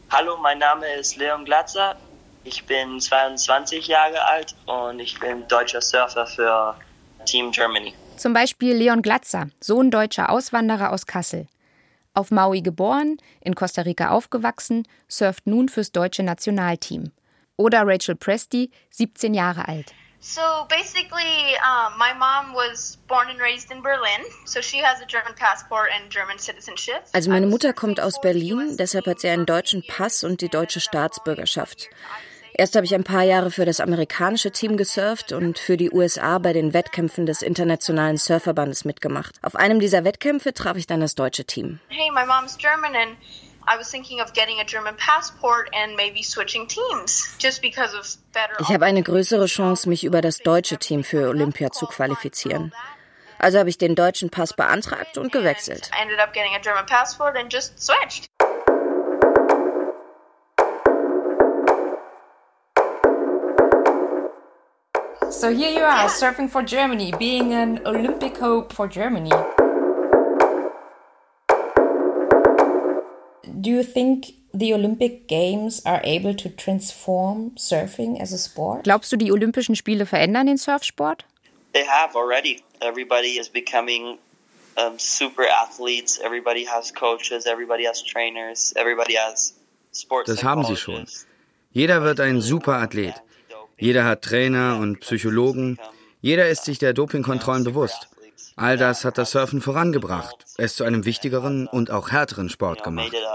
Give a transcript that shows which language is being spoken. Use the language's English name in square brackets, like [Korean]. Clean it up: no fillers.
[German] Hallo, mein Name ist Leon Glatzer. Ich bin 22 Jahre alt und ich bin deutscher Surfer für Team Germany. Zum Beispiel Leon Glatzer, Sohn deutscher Auswanderer aus Kassel. Auf Maui geboren, in Costa Rica aufgewachsen, surft nun fürs deutsche Nationalteam. Oder Rachel Presti, 17 Jahre alt. [English] So basically, my mom was born and raised in Berlin, so she has a German passport and German citizenship. [German] Also meine Mutter kommt aus Berlin, deshalb hat sie einen deutschen Pass und die deutsche Staatsbürgerschaft. Erst habe ich ein paar Jahre für das amerikanische Team gesurft und für die USA bei den Wettkämpfen des Internationalen Surferbandes mitgemacht. Auf einem dieser Wettkämpfe traf ich dann das deutsche Team. [English] Hey, my mom's German and I was thinking of getting a German passport and maybe switching teams just because of better. [German] Ich habe eine größere Chance, mich über das deutsche Team für Olympia zu qualifizieren. Also habe ich den deutschen Pass beantragt und gewechselt. [English] Ended up getting a German passport and just switched. So here you are, surfing for Germany, being an Olympic hope for Germany. Do you think the Olympic Games are able to transform surfing as a sport? [German] Glaubst du, die Olympischen Spiele verändern den Surfsport? [English] They have already. Everybody is becoming super athletes. Everybody has coaches. Everybody has trainers. Everybody has sports. [German] Das haben sie schon. Jeder wird ein super Athlet. Jeder hat Trainer und Psychologen. Jeder ist sich der Dopingkontrollen bewusst. All das hat das Surfen vorangebracht, es zu einem wichtigeren und auch härteren Sport gemacht.